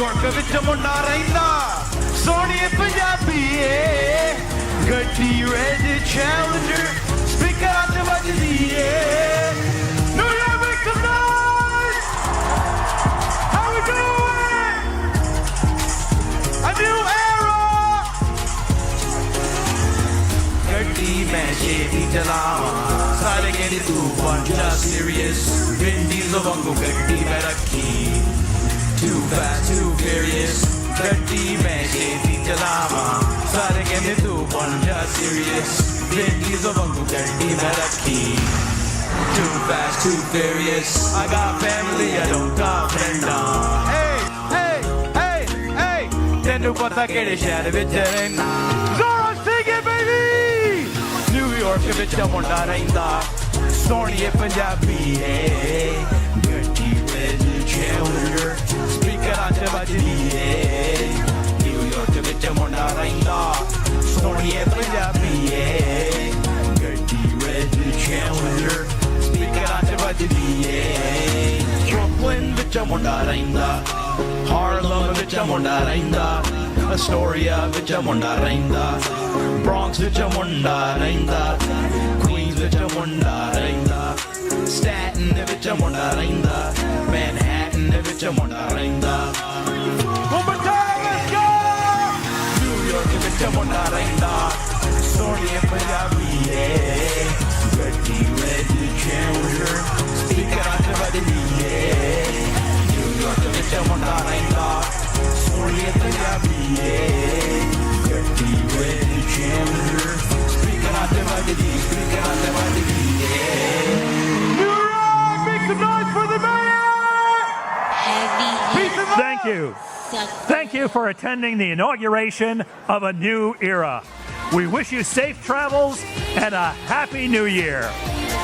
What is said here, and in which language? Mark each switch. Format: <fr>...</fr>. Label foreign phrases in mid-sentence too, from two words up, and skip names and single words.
<pa>ਵਿੱਚ ਮੁੰਡਾ ਰਹਿੰਦਾ ਸੋਹਣੀਏ ਪੰਜਾਬੀਏ ਗੱਡੀ</pa> <en>red Challenger</en> <pa>ਸਪੀਕਰ ਤੇ ਵੱਜਦੀ ਏ</pa> <en>New York make some noise how we doing a new era</en> <pa>ਗੱਡੀ ਮੈਂ ਛੇਤੀ ਚਲਾਵਾਂ ਸਾਰੇ ਕਹਿੰਦੇ ਤੂੰ ਬਣ ਜਾ serious Vin Diesel ਵਾਂਗੂ ਗੱਡੀ ਮੈਂ ਰੱਖੀ</pa> <en>Too fast, too furious</en> <pa>ਗੱਡੀ ਮੈਂ ਛੇਤੀ ਚਲਾਵਾਂ ਸਾਰੇ ਕਹਿੰਦੇ ਤੂੰ ਬਣ ਜਾ serious Vin Diesel ਵਾਂਗੂ ਗੱਡੀ ਮੈਂ ਰੱਖੀ</pa> <en>Too fast, too furious I got family, I don't got friends Hey, hey, hey, hey</en> <pa>ਤੈਨੂੰ ਪਤਾ ਕਿਹੜੇ ਸ਼ਹਿਰ ਵਿੱਚ ਰਹਿਣਾ</pa> <en>Zohran, sing it, baby</en> <pa>New York ਵਿੱਚ ਮੁੰਡਾ ਰਹਿੰਦਾ ਸੋਹਣੀਏ ਪੰਜਾਬੀ ਏ ਗੱਡੀ ਵਿੱਚ challenger ਸਪੀਕਰਾਂ 'ਚ ਵੱਜਦੀ ਏ New York ਵਿੱਚ ਮੁੰਡਾ ਰਹਿੰਦਾ ਸੋਹਣੀਏ ਪੰਜਾਬੀ ਏ ਗੱਡੀ ਵਿੱਚ challenger ਸਪੀਕਰਾਂ 'ਚ ਵੱਜਦੀ ਏ Brooklyn ਵਿੱਚ ਮੁੰਡਾ ਰਹਿੰਦਾ Harlem ਵਿੱਚ ਮੁੰਡਾ ਰਹਿੰਦਾ Astoria ਵਿੱਚ ਮੁੰਡਾ ਰਹਿੰਦਾ Bronx ਵਿੱਚ ਮੁੰਡਾ ਰਹਿੰਦਾ Queens ਵਿੱਚ ਮੁੰਡਾ ਰਹਿੰਦਾ Staten ਵਿੱਚ ਮੁੰਡਾ ਰਹਿੰਦਾ Manhattan ਵਿੱਚ ਮੁੰਡਾ ਰਹਿੰਦਾ</pa> <en>One more time, let's go!</en> <pa>New York ਵਿੱਚ ਮੁੰਡਾ ਰਹਿੰਦਾ ਸੋਹਣੀਏ ਪੰਜਾਬੀ ਏ ਗੱਡੀ ਰੈਡ challenger ਸਪੀਕਰਾਂ 'ਚ ਵੱਜਦੀ ਏ New York ਵਿੱਚ ਮੁੰਡਾ ਰਹਿੰਦਾ ਸੋਹਣੀਏ ਪੰਜਾਬੀ ਏ ਗੱਡੀ ਰੈਡ challenger ਸਪੀਕਰਾਂ 'ਚ ਵੱਜਦੀ ਏ</pa> <en>New York, make some noise for the mayor! Thank you. Thank you for attending the inauguration of a new era. We wish you safe travels and a happy new year.</en>